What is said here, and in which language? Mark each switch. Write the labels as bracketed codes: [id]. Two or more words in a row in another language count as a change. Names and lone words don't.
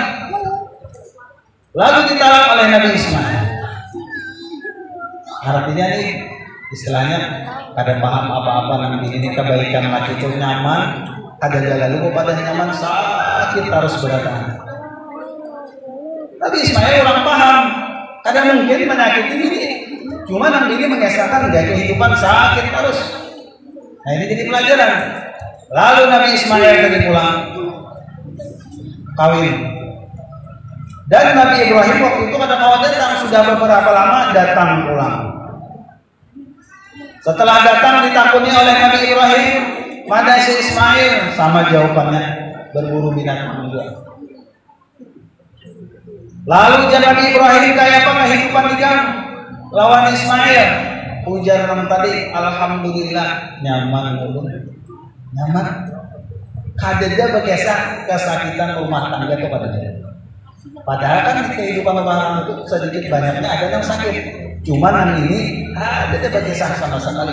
[id] Lalu ditalak oleh Nabi Ismail. [bjn] Artinya nih istilahnya kada paham apa-apa nanti ini kebaikan laki itu nyaman, ada lalu pada nyaman sakit harus beratan. Tapi Ismail orang paham, kada mungkin menyakiti diri. [id] Cuma nanti ini mengesahkan gaya kehidupan sakit terus. Nah ini jadi pelajaran. Lalu Nabi Ismail tadi pulang kawin. [bjn] Dan Nabi Ibrahim waktu itu kada kawan datang, sudah beberapa lama datang pulang. [id] Setelah datang ditakuni oleh Nabi Ibrahim, Mana si Ismail? Sama jawabannya, berburu binatang juga. Lalu Nabi Ibrahim kayak apa kehidupan di kamu? [bjn] Lawan Ismail. Ujar orang tadi, alhamdulillah nyaman, nyaman. Kadeda berkesah kesakitan rumah tangga kepada dia. [id] Padahal kan di kehidupan rumah tangga itu sedikit banyaknya ada yang sakit. [bjn] Cuman yang ini ada berkesah sama sekali.